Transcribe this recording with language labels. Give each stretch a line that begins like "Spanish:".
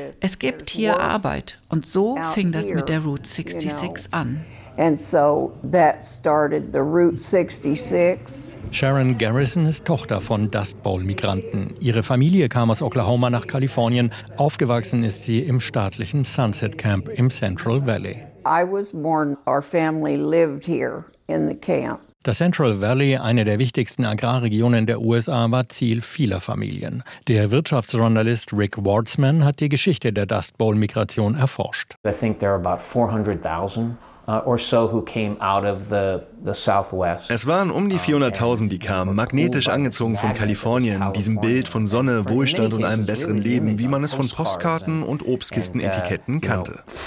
German: Es gibt hier Arbeit. Und so fing das mit der Route 66 an.
English: And so that started the Route 66.
German: Sharon Garrison ist Tochter von Dust Bowl-Migranten. Ihre Familie kam aus Oklahoma nach Kalifornien. Aufgewachsen ist sie im staatlichen Sunset Camp im Central Valley.
English: I was born, our family lived here in the camp.
German: Das Central Valley, eine der wichtigsten Agrarregionen der USA, war Ziel vieler Familien. Der Wirtschaftsjournalist Rick Wardsman hat die Geschichte der Dust Bowl-Migration erforscht.
English: I think there are about 400,000.
German: Es waren um die 400,000, die kamen, magnetisch angezogen von Kalifornien, diesem Bild von Sonne, Wohlstand und einem besseren Leben, wie man es von Postkarten und Obstkistenetiketten kannte.